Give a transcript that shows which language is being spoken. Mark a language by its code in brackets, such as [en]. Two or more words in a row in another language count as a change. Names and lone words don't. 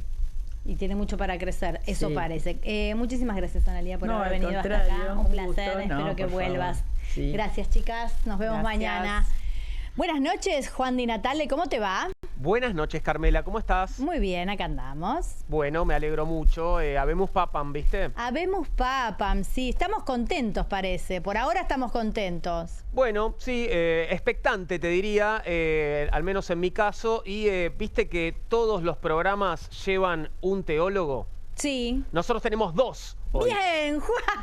[es] Y tiene mucho para crecer, eso parece. Muchísimas gracias, Analía, por haber venido hasta acá. Un placer, espero que vuelvas. Sí. Gracias, chicas, nos vemos mañana. Buenas noches, Juan Di Natale, ¿cómo te va? Buenas noches, Carmela, ¿cómo estás? Muy bien, acá andamos. Bueno, me alegro mucho. [la] Habemus Papam, ¿viste? Habemus Papam, [es] sí, estamos contentos, parece. Por ahora estamos contentos. Bueno, sí, expectante, te diría, al menos en mi caso. Y ¿viste que todos los programas llevan un teólogo? Sí. Nosotros tenemos 2 hoy. Bien, Juan.